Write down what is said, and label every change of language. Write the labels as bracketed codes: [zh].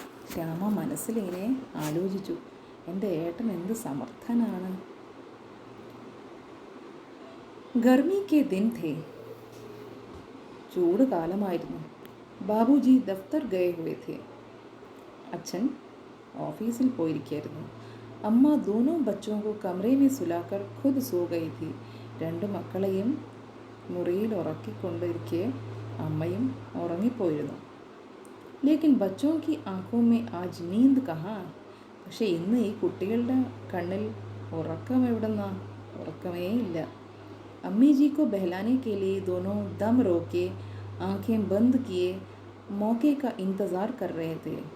[ml] ശ്യാമ മനസ്സിലിങ്ങനെ ആലോചിച്ചു, എൻ്റെ ഏട്ടൻ എന്ത് സമർത്ഥനാണ്. [hi] ഗർമി കെ ദിൻ ഥേ, [ml] ചൂട് കാലമായിരുന്നു. [hi] ബാബുജി ദഫ്തർ ഗയേ ഹുവേ ഥേ, [ml] അച്ഛൻ ഓഫീസിൽ പോയിരിക്കുകയായിരുന്നു. [hi] അമ്മ ദോനോ ബച്ചോं को कमरे में सुलाकर खुद सो गई थी. [ml] രണ്ട് മക്കളെയും മുറിയിൽ ഉറക്കിക്കൊണ്ടിരിക്കെ അമ്മയും ഉറങ്ങിപ്പോയിരുന്നു. [hi] ലേക്കിൻ ബച്ചോं की आंखों में आज नींद कहाँ. [ml] പക്ഷേ ഇന്ന് ഈ കുട്ടികളുടെ കണ്ണിൽ ഉറക്കം എവിടെന്നാ? ഉറക്കമേ ഇല്ല. [hi] अम्मी जी को बहलाने के लिए दोनों दम रोके आंखें बंद किए मौके का इंतज़ार कर रहे थे.